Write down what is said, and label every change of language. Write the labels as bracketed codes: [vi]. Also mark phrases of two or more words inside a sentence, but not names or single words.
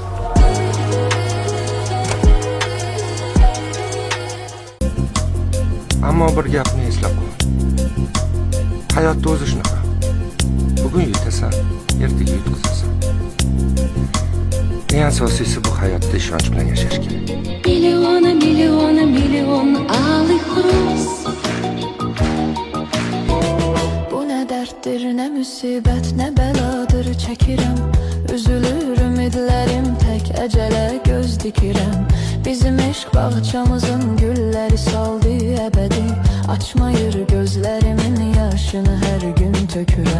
[uz] Ammo bir gapni eslab qol. Hayotda o'zi shunaqa. Bugun yutasan, ertaga yutqizasan. Eng asosiysi bu hayotda ishonch bilan yashash kerak. Milyon alik roz. [az] Bu ne derttir, ne musibet, ne beladır çekirem. Üzülür ümidlerim, tek ecele göz dikirem. Bizim eşk bahçamızın gülleri saldı ebedi. Açmayır gözlerimin yaşını her gün tökürem.